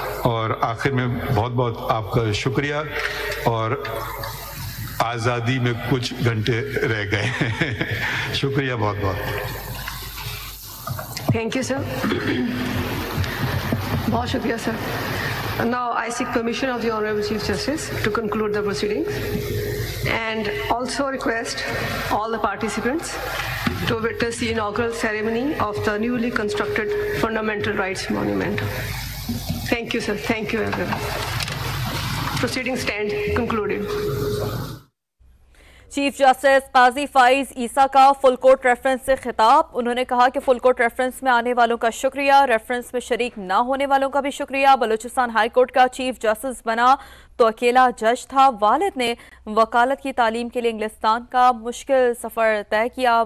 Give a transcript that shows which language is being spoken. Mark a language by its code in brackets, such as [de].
[ur] اور آخر میں بہت بہت آپ کا شکریہ. اور آزادی میں کچھ گھنٹے رہ گئے. شکریہ بہت بہت. [en] Thank you, sir. [ur] بہت شکریہ sir. [en] Now I seek permission of the Honorable Chief Justice to conclude the proceedings and also request all the participants to witness the inaugural ceremony of the newly constructed Fundamental Rights Monument. Thank you, sir. Thank you, everyone. Proceedings stand concluded. [ur] Chief justice قاضی فائز عیسیٰ کا full court reference سے خطاب. انہوں نے کہا کہ full court reference میں آنے والوں کا شکریہ، ریفرنس میں شریک نہ ہونے والوں کا بھی شکریہ. بلوچستان ہائی کورٹ کا چیف جسٹس بنا تو اکیلا جج تھا. والد نے وکالت کی تعلیم کے لیے انگلستان کا مشکل سفر طے کیا.